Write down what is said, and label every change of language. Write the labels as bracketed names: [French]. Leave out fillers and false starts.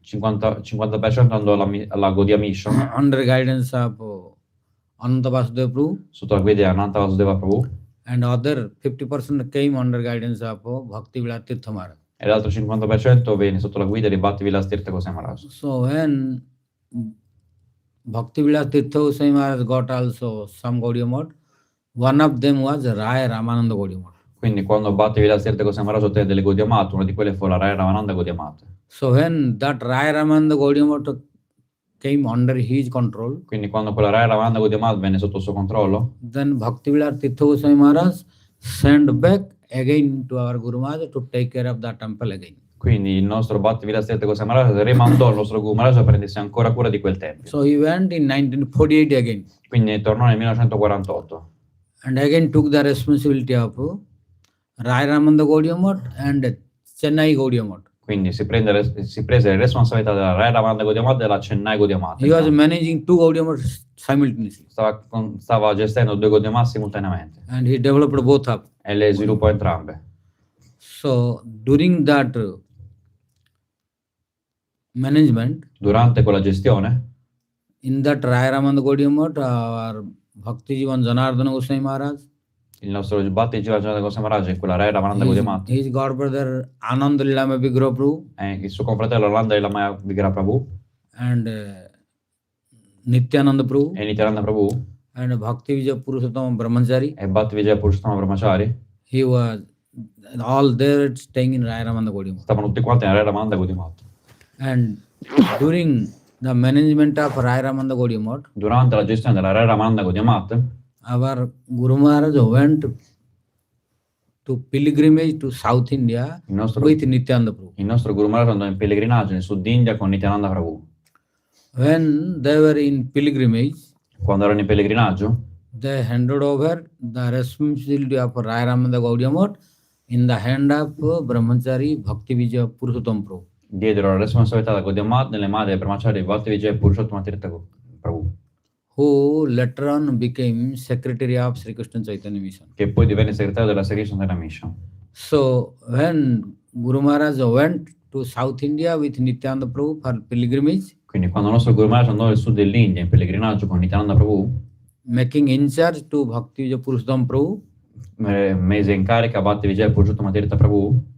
[Italian] 50% andò alla Gaudiya Mission [English] under guidance of Ananta Vasudeva Prabhu, [Italian] sotto la guida di Ananta Vasudeva Prabhu, [English] and other 50% came under guidance of Bhakti Tirtha Maharaj. [Italian] e l'altro 50% venne sotto la guida di Bhakti-yoga Tirtha Goswami Maharaj. [English] So when Bhakti Tirtha Goswami Maharaj got also some Gaudiya Math, one of them was Raya Ramananda Gaudiya Math. [Italian] Quindi quando Bhakti-yoga Tirtha Goswami Maharaj ottenne delle Gaudiya Math, una di quelle fu la Raya Ramananda Gaudiya Math. [English] So when that Raya Ramananda Gaudiya Math came under his control, [Italian] Quindi quando quella Raya Ramananda Gaudiya Math venne sotto il suo controllo, [English] then Bhakti Tirtha Goswami Maharaj sent back again to our Guru Maharaj to take care of the temple again. [Italian] quindi il nostro Bhakti-yoga Tirtha Goswami Maharaj rimandò il nostro Guru Maharaj a prendersi ancora cura di quel tempio. [English] So he went in 1948 again [Italian] Quindi tornò nel 1948 [English] and again took the responsibility of Raya Ramananda Gaudiya Math and Chennai Gaudiya Math. [Italian] Quindi si prese le responsabilità della Raya Ramananda Gaudiya Math e della Chennai Gaudiya Math. [English] He was managing two Gaudiya Math simultaneously [Italian] Stava gestendo due Gaudiya Math simultaneamente [English] and he developed both up. [Italian] e le sviluppò entrambe. [English] So during that management, [Italian] Durante quella gestione, [English] in that Raya Ramananda Gaudiya Math, our Bhakti Jivan Janardana Goswami Maharaj, [Italian] il nostro Bhakti-yoga Goswami Maharaj in quella Raya Ramananda Gaudiya Math, [English] his god brother Anand Lilama Vigraha Prabhu [Italian] il suo confratello Ananda Lilama Vigraha Prabhu [English] and Nityananda Prabhu [Italian] e Nityananda Prabhu [English] and Bhakti Vijay Purushottama Brahmachari, [Italian] e Bhakti-yoga Purushottama Brahmachari [English] he was all there staying in Raya Ramananda Gaudiya Math. [Italian] stavano tutti quanti nella Raya Ramananda Gaudiya Math. [English] And during the management of Raya Ramananda Gaudiya Math, [Italian] Durante la gestione della Raya Ramananda Gaudiya Math, [English] our Guru Maharaj went to pilgrimage to South India [Italian] il nostro [English] with Nityananda Prabhu. [Italian] Guru Maharaj andò in pellegrinaggio nel Sud India con Nityananda Prabhu. [English] When they were in pilgrimage, [Italian] Quando erano in pellegrinaggio, [English] they handed over the responsibility of Raya Ramananda Gaudiya Math in the hand of Brahmachari Bhakti Vijay Purushottama Prabhu. [Italian] diedero la responsabilità della Gaudiya Math nelle mani del Brahmachari Bhakti-yoga Purushottama Prabhu, [English] who later on became secretary of Sri Krishna Chaitanya Mission. [Italian] che poi divenne segretario della Sri Krishna Chaitanya Mission. [English] So when Guru Maharaj went to South India with Nityananda Prabhu for pilgrimage, [Italian] Quindi quando il nostro Guru Maharaj andò nel sud dell'India in pellegrinaggio con Nityananda Prabhu, [English] making in charge to Bhakti Vijay Purushottama Prabhu, [Italian] mese in carica Bhakti-yoga Purushottama Prabhu,